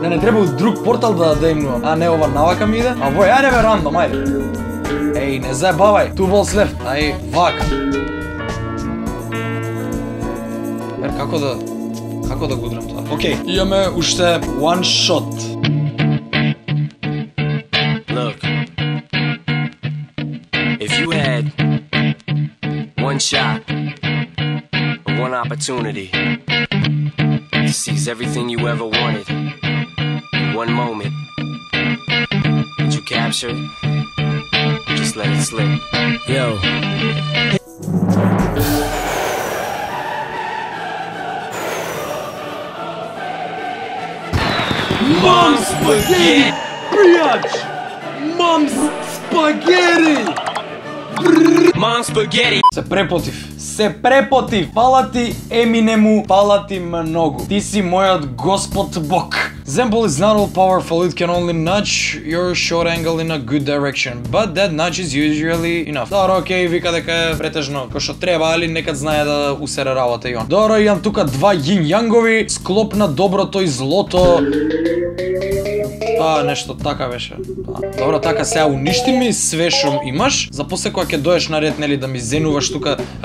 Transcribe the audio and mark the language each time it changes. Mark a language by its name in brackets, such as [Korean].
[Macedonian] Не треба од друг портал да имнувам. А не, ова навака ми иде? А вој, ајде бе рандом, ајде. Еј, не заебавај. [English] Two balls left. [Macedonian] Ај, вака. Како да го удрам тоа? Океј, имаме уште [English] one shot. Look, if you had one shot, one opportunity to seize everything you ever wanted in one moment, did you capture it? Just let it slip. Yo. Mom's spaghetti! Biatch! Mom's spaghetti! Mom's spaghetti! [Macedonian] Се препотив. Фала ти Еминему, фала ти многу. Ти си мојот Господ Бог. [English] Zenball is not all powerful, it can only nudge your short angle in a good direction, but that nudge is usually enough. [Macedonian] Добро, окей, вика дека е претежно кој што треба, али некад знае да усере работа и он. Добро, имам тука два јин-јангови, склоп на доброто и злото. Нешто така беше. Добро, така сега уништи ми све што имаш, за после кога ќе доеш на ред, нели, да ми зенуваш тука.